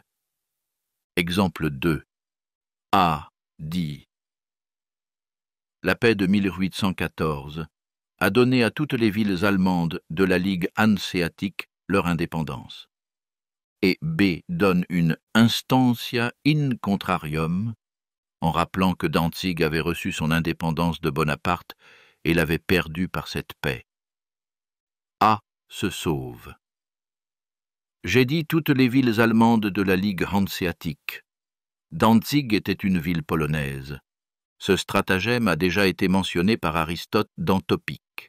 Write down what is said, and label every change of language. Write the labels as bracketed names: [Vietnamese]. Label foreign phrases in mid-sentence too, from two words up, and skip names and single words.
[French] Exemple 2. A dit « La paix de 1814 a donné à toutes les villes allemandes de la Ligue hanséatique leur indépendance. » Et B donne une [Latin] instantia in contrarium, [French] en rappelant que Danzig avait reçu son indépendance de Bonaparte et l'avait perdue par cette paix. A se sauve. J'ai dit toutes les villes allemandes de la Ligue hanséatique. Danzig était une ville polonaise. Ce stratagème a déjà été mentionné par Aristote dans Topique.